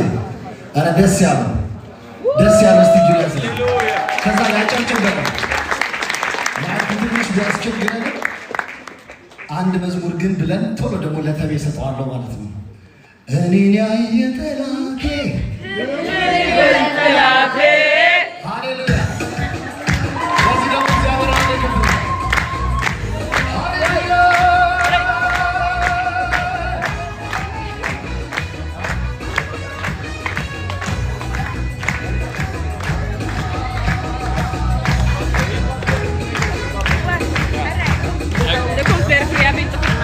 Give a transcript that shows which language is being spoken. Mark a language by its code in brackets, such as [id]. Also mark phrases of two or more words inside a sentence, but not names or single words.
[am] አረ ደስ ያለው እስቲ ጁላስ ከዛ ያጨብጭብ በቃ ማለት ትንሽ ቢያስቸግረን አንድ መዝሙር ግን ብለን ቶሎ ደግሞ ለተቤ ሰጠዋለሁ ማለት ነው። እኔን ያየ ጠላቴ ሃሌሉያ። በዚህ ደግሞ እግዚአብሔር አለ ክብር ሃሌሉያ። [no] Det kom flere fordi jeg begynte å finne.